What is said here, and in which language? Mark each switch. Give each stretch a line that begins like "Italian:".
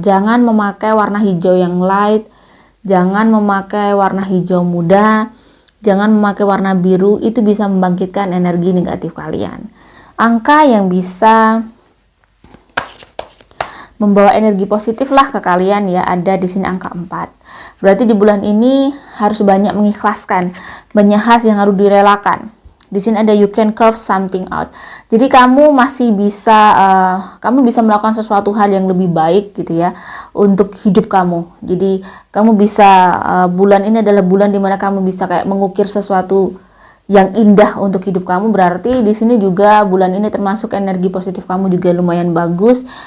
Indonesian: Jangan memakai warna hijau yang light. Jangan memakai warna hijau muda, jangan memakai warna biru, itu bisa membangkitkan energi negatif kalian. Angka yang bisa membawa energi positif lah ke kalian ya, ada di sini angka 4. Berarti di bulan ini harus banyak mengikhlaskan, banyak hal yang harus direlakan. Di sini ada
English: you can carve something out.
Indonesian: Jadi kamu masih bisa kamu bisa melakukan sesuatu hal yang lebih baik gitu ya untuk hidup kamu. Jadi kamu bisa bulan ini adalah bulan dimana kamu bisa kayak mengukir sesuatu yang indah untuk hidup kamu. Berarti di sini juga bulan ini termasuk energi positif kamu juga lumayan bagus.